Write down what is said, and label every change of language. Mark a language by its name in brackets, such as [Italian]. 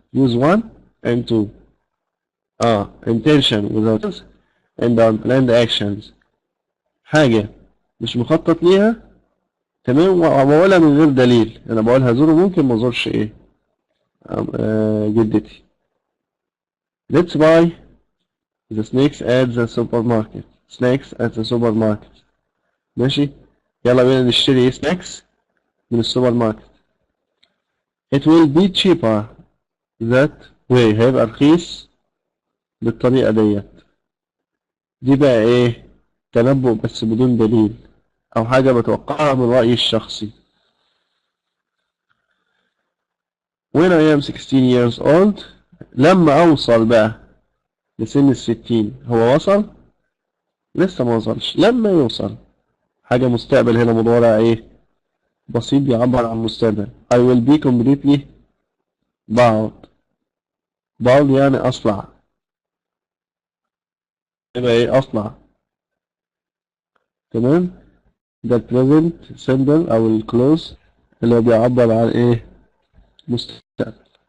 [English] use 1 and 2. intention without and unplanned actions، [Arabic] حاجة مش مخطط ليها تمام وبقولها من غير دليل. أنا بقول هزوره ممكن ما ازورش إيه جدتي. [English] let's buy the snacks at the supermarket. snacks at the supermarket. [Arabic] ماشي، يلا بينا نشتري snacks من السوبر ماركت. [English] it will be cheaper that way. [Arabic] هيبقى رخيص بالطريقة ديت. دي بقى ايه؟ تنبؤ بس بدون دليل او حاجة بتوقعها من رأيي الشخصي. [English] when I am 16 years old، [Arabic] لما اوصل بقى لسن ال60. هو وصل؟ لسه ما وصلش. لما يوصل، حاجة مستقبل هنا، مضارع ايه؟ بسيط بيعبر عن مستقبل. [English] I will be completely bald. [Arabic] bald يعني أصلع. يبقى ايه؟ أصلع. تمام؟ ده present simple أو الكلوز اللي بيعبر عن ايه؟ مستقبل.